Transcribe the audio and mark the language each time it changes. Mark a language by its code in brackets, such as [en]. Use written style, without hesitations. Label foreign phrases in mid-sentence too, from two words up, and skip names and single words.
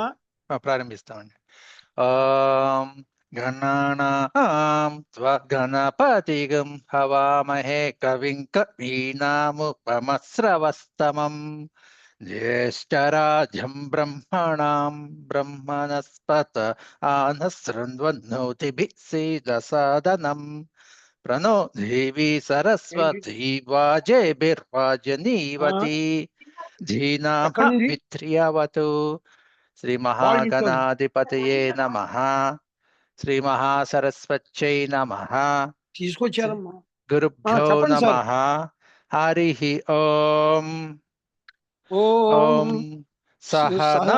[sa] ప్రారంభిస్తామండి. గణానాం గణపతిగం హవామహే కవిం కవీనాముపమస్రవస్తమం జ్యేష్ఠరాజం బ్రహ్మణాం బ్రహ్మణస్పత ఆనశృణ్వన్నోతిభిः सीदसादनं प्रणो देवी सरस्वती वाजेभिर्वाजनीवती धीनाः पित्र्यवतु। శ్రీ మహాగణాధిపతయే నమః. శ్రీ మహాసరస్వత్యై నమః. [te] తీసుకొచ్చారమ్మా. [sa] గురుభ్యో నమః. హరి ఓం. ఓం సహనా